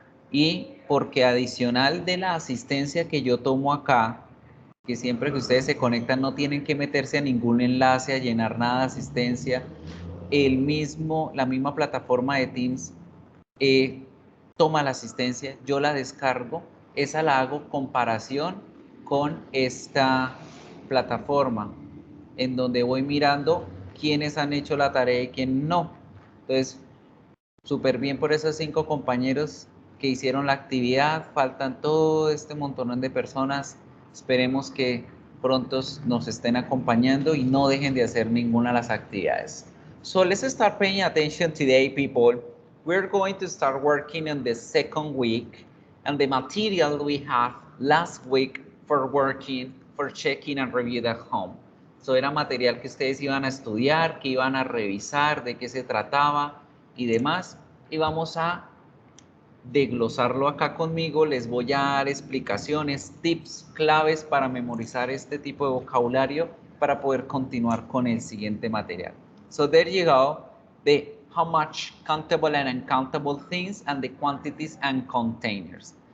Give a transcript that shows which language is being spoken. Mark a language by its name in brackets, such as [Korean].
[Spanish] Y porque adicional de la asistencia que yo tomo acá, que siempre que ustedes se conectan no tienen que meterse a ningún enlace, a llenar nada de asistencia, la misma plataforma de Teams toma la asistencia, yo la descargo, esa la hago comparación con esta plataforma en donde voy mirando quiénes han hecho la tarea y quién no. Entonces, súper bien por esos 5 compañeros que hicieron la actividad. Faltan todo este montón de personas. Esperemos que pronto nos estén acompañando y no dejen de hacer ninguna de las actividades. [English] So let's start paying attention today, people. We're going to start working on the second week and the material we have last week for working, for checking and review at home. [Spanish] So era material que ustedes iban a estudiar, que iban a revisar, de qué se trataba y demás. Y vamos a desglosarlo acá conmigo. Les voy a dar explicaciones, tips, claves para memorizar este tipo de vocabulario para poder continuar con el siguiente material. [English] So there you go, the how much, countable and uncountable things, and the quantities and containers.